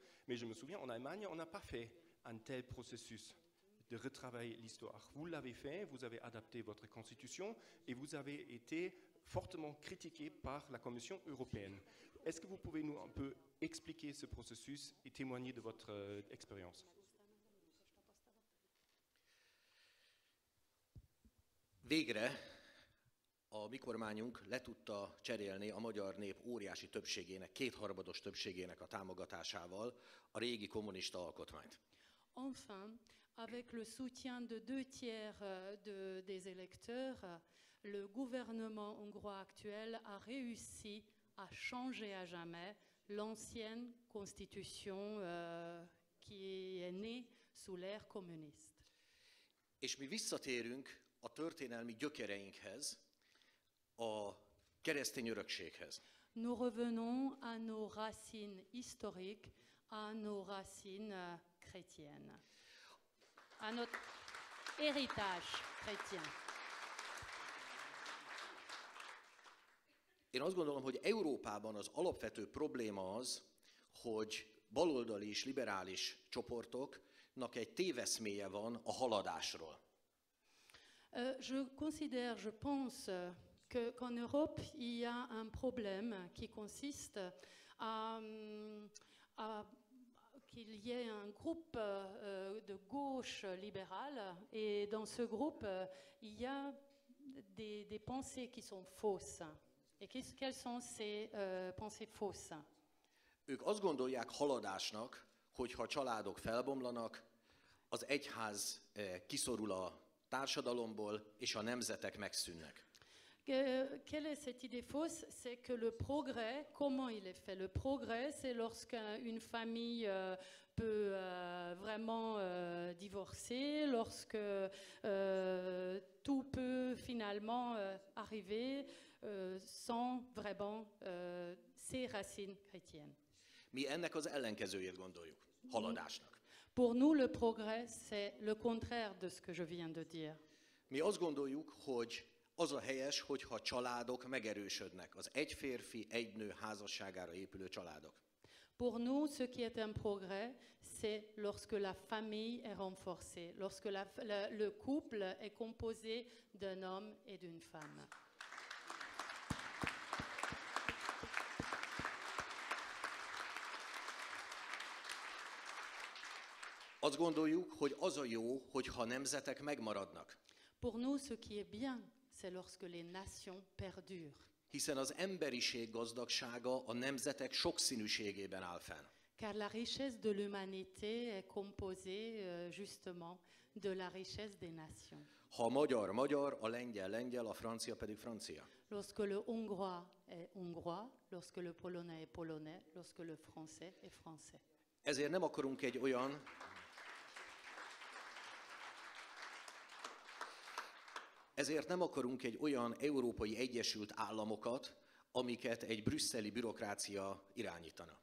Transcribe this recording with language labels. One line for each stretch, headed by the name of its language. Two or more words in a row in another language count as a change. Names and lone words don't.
French: Mais je me souviens, en Allemagne, on n'a pas fait un tel processus de retravailler l'histoire. Vous l'avez fait, vous avez adapté votre constitution et vous avez été fortement critiqué par la Commission européenne. Est-ce que vous pouvez nous un peu expliquer ce processus et témoigner de votre expérience?
Hungarian: Végre a mi kormányunk le tudta cserélni a magyar nép óriási többségének, kétharmados többségének a támogatásával a régi kommunista alkotmányt.
French: Enfin, avec le soutien de 2/3 des électeurs, le gouvernement hongrois actuel a réussi à changer à jamais l'ancienne constitution qui est née sous l'ère communiste.
Hungarian: És mi visszatérünk a történelmi gyökereinkhez, a keresztény örökséghez.
French: Nous revenons à nos racines historiques, à nos racines chrétiennes, à notre héritage chrétien.
Hungarian: Én azt gondolom, hogy Európában az alapvető probléma az, hogy baloldali és liberális csoportoknak egy téveszméje van a haladásról.
French: Je pense qu'en Europe, il y a un problème qui consiste qu'il y ait un groupe de gauche libérale et dans ce groupe, il y a des pensées qui sont fausses. Et quelles sont ces pensées fausses?
Hungarian: Ők azt gondolják haladásnak, hogyha a családok felbomlanak, az egyház kiszorul a társadalomból és a nemzetek megszűnnek.
French: Quelle est cette idée fausse? C'est que le progrès, comment il est fait? Le progrès, c'est lorsqu'une famille peut vraiment divorcer, lorsque tout peut finalement arriver sans vraiment ses racines chrétiennes.
Hungarian: Mi ennek az ellenkezőjét gondoljuk, haladásnak.
French: Pour nous, le progrès, c'est le contraire de ce que je viens de dire.
Hungarian: Mi azt gondoljuk, hogy az a helyes, hogyha családok megerősödnek, az egy férfi, egy nő házasságára épülő családok.
French: Pour nous, ce qui est un progrès, c'est lorsque la famille est renforcée, lorsque le couple est composé d'un homme et d'une femme.
Hungarian: Azt gondoljuk, hogy az a jó, hogyha nemzetek megmaradnak.
French: Pour nous, ce qui est bien, c'est lorsque les nations perdurent.
Hungarian: Hiszen az emberiség gazdagsága a nemzetek sokszínűségében áll fenn.
French: Car la richesse de l'humanité est composée justement de la richesse des nations.
Hungarian: Ha a magyar magyar, a lengyel lengyel, a francia pedig francia.
French: Lorsque le hongrois est hongrois, lorsque le polonais est polonais, lorsque le français est français.
Hungarian: Ezért nem akarunk egy olyan Európai Egyesült Államokat, amiket egy brüsszeli bürokrácia irányítana.